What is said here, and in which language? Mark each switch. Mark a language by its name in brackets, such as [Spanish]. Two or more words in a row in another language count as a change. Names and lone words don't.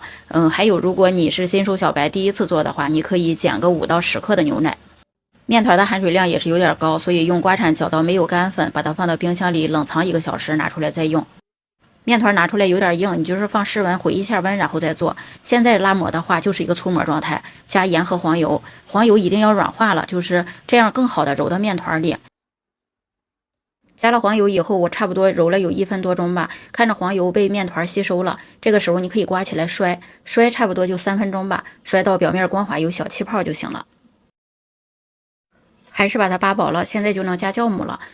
[Chinese] 還有如果你是新手小白第一次做的話，你可以減個5到10克的牛奶。面團的含水量也是有點高，所以用刮鏟攪到沒有乾粉，把它放到冰箱裡冷藏1個小時，拿出來再用。面团拿出來有點硬，你就是放室溫回一下溫，然後再做。現在拉模的話就是一個粗模狀態，加鹽和黃油，黃油一定要軟化了，就是這樣更好的揉到面团裡。加了黄油以後，我差不多揉了有1分多鐘吧，看着黄油被面团吸收了，這個時候你可以刮起來摔差不多就3分鐘吧，摔到表面光滑有小氣泡就行了。還是把它扒薄了，现在就能加酵母了。